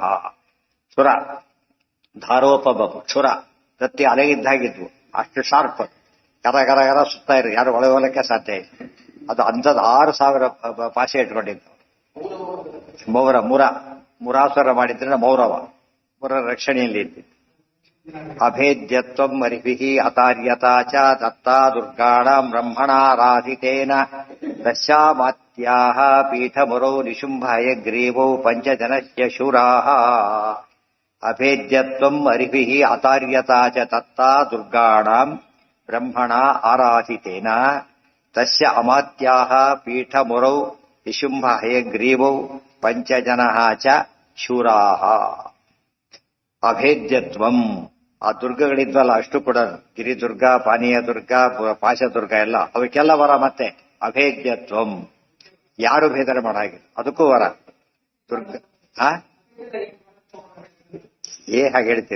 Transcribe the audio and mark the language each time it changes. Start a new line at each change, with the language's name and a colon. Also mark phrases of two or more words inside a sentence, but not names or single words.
Sanskrit: ಕ್ಷುರ ಧಾರೋಪಮಂ,
Kannada: ಕ್ಷುರ ತತ್ತಿ ಅಲೆಗಿದ್ದಾಗಿದ್ವು, ಅಷ್ಟು ಶಾರ್ಪ್, ಕರ ಸುತ್ತಾ ಇರು, ಯಾರು ಒಳಗೆ ಹೋಗಲಿಕ್ಕೆ ಸಾಧ್ಯ ಇಲ್ಲ. ಅದು ಅಂಥದ್ದು 6,000 ಪಾಶೆ ಇಟ್ಕೊಂಡಿದ್ದು. ಮುರಾಸುರ ಮಾಡಿದ್ರೆ ಮೌರವ, ಮುರ ರಕ್ಷಣೆಯಲ್ಲಿ ಇದ್ದಿದ್ದು.
Sanskrit: ಅಭೇದ್ಯತ್ವಂ ಅರಿಭಿಃ ಅತಾರ್ಯತಾ ಚ ದತ್ತಾ ದುರ್ಗಾಣಾಂ ಬ್ರಹ್ಮಣಾರಾಧಿತೇನ ತಸ್ಯಾಮಾತ್ಯಾಃ ಪೀಠಮುರೌ ನಿಶುಂಭಯಗ್ರೀವೌ ಪಂಚಜನಸ್ಯ ಶೂರಾಃ ಅಭೇದ್ಯತ್ವಂ ಅರಿಭಿಃ ಅತಾರ್ಯತಾ ಚ ದತ್ತಾ ದುರ್ಗಾಣಾಂ ಬ್ರಹ್ಮಣಾ ಆರಾಧಿತೇನ ತಸ್ಯ ಅಮಾತ್ಯಾಃ ಪೀಠಮುರೌ ನಿಶುಂಭಯಗ್ರೀವೌ ಪಂಚಜನಃ ಚ ಶೂರಾಃ.
Kannada: ಅಭೇದ್ಯತ್ವಂ, ಆ ದುರ್ಗಗಳಿದ್ವಲ್ಲ ಅಷ್ಟು ಕೂಡ, ಗಿರಿದುರ್ಗ, ಪಾನೀಯ ದುರ್ಗ, ಪಾಶದುರ್ಗ ಎಲ್ಲ, ಅವಕ್ಕೆಲ್ಲ ವರ. ಮತ್ತೆ ಅಭೇದ್ಯತ್ವಂ, ಯಾರು ಭೇದನೆ ಮಾಡಾಗಿಲ್ಲ, ಅದಕ್ಕೂ ವರ. ದುರ್ಗ ಹಾಗೆ ಹೇಳ್ತೀರಿ.